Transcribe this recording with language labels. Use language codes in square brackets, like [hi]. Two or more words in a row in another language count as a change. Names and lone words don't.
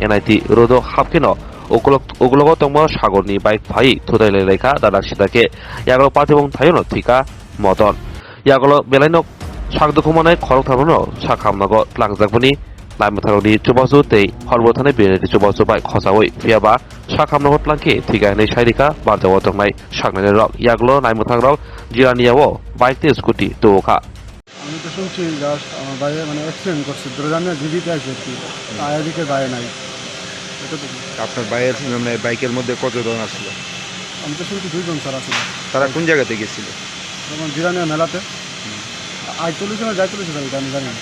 [trp] NIT Rodo Hapkino Oglogo tongmo sagorni bike phai thudailai lekha dadak sitake yaglo patibong thayono thika modon yaglo belaino sagdukumanai khorok thamono sakhamnago tlangjakboni laimutharoni chubasu tei horbothane benedi chubasu bai khosawoi phiaba sakhamnago tlangke thigainai sairika barjawo tongnai saknai rok yaglo laimuthangrok jiraniyawo bike te scooty toka [bn] আমি তো শুনছি জাস্ট আমার ভাইয়ে মানে অ্যাক্সিডেন্ট করছে দুর্গানিয়া জীবিত আছে কি আয়াদিকে ভাই নাই এটা তো আপনার বাইয়ের মানে বাইকের মধ্যে কতজন আসছিল? আমি তো শুনছি দুইজন স্যার আছে তারা কোন জায়গাতে গেছিল? যেমন জিরানিয়া মেলাতে আই চল্লিশ জন যাই চলেছে স্যার এটা আমি জানি না